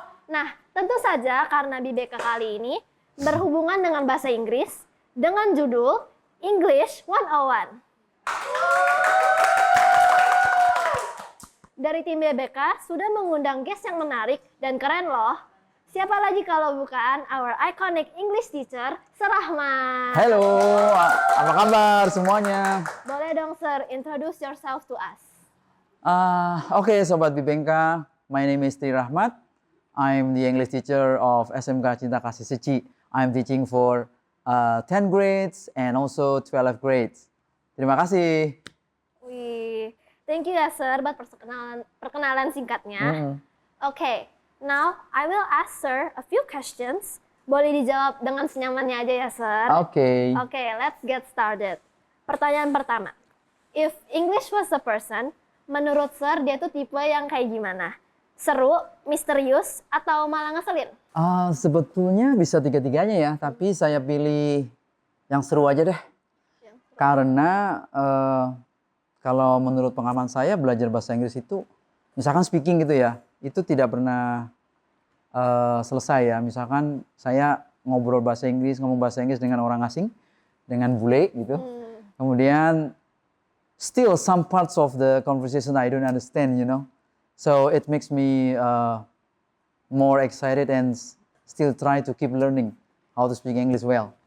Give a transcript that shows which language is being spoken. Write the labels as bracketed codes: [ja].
[id] Nah, tentu saja karena BBK kali ini berhubungan dengan bahasa Inggris dengan judul English 101. Dari tim BBK sudah mengundang guest yang menarik dan keren loh. Siapa lagi kalau bukan [en] our iconic English teacher, [id] Sir Rahmat. Halo, apa kabar semuanya? Boleh dong [en] Sir, introduce yourself to us. Oke, Sobat BBK, my name is Tri Rahmat. I'm the English teacher of SMK Cinta Kasih Seci. I'm teaching for 10 grades and also 12 grades. [id] Terima kasih. Wih, [en] thank you [id] ya Sir buat perkenalan singkatnya. [en] Oke, now I will ask Sir a few questions. [id] Boleh dijawab dengan senyamannya aja ya Sir. Oke. Oke, [en] let's get started. [id] Pertanyaan pertama. [en] If English was a person, [id] menurut Sir dia tuh tipe yang kayak gimana? Seru, misterius, atau malah ngeselin? Sebetulnya bisa tiga-tiganya ya, tapi saya pilih yang seru aja deh. Karena kalau menurut pengalaman saya belajar bahasa Inggris itu, misalkan speaking gitu ya, itu tidak pernah selesai ya. Misalkan saya ngomong bahasa Inggris dengan orang asing, dengan bule gitu. Kemudian [en] still some parts of the conversation I don't understand, you know. So it makes me more excited and still try to keep learning how to speak English well.